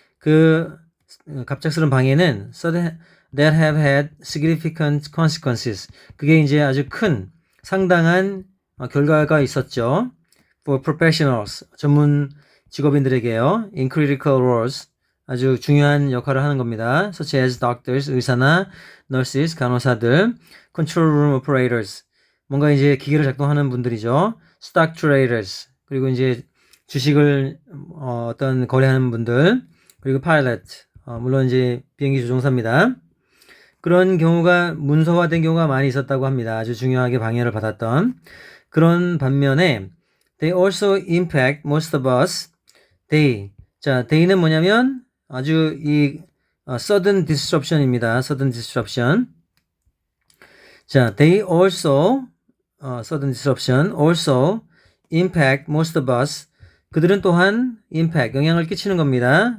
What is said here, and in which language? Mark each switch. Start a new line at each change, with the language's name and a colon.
Korean: 그 갑작스런 방해는
English: that have had significant consequences.
Korean: 그게 이제 아주 큰 상당한 결과가 있었죠.
English: For professionals,
Korean: 전문 직업인들에게요.
English: In critical roles,
Korean: 아주 중요한 역할을 하는 겁니다.
English: Such as doctors,
Korean: 의사나
English: nurses,
Korean: 간호사들,
English: control room operators,
Korean: 뭔가 이제 기계를 작동하는 분들이죠.
English: stock traders,
Korean: 그리고 이제 주식을 어떤 거래하는 분들, 그리고 pilot, 물론 이제 비행기 조종사입니다. 그런 경우가 문서화된 경우가 많이 있었다고 합니다. 아주 중요하게 방해를 받았던. 그런 반면에
English: they also impact most of us.
Korean: they는 뭐냐면 아주 이
English: sudden disruption
Korean: 입니다.
English: sudden disruption. 자, they also sudden disruption also impact most of us.
Korean: 그들은 또한 impact, 영향을 끼치는 겁니다.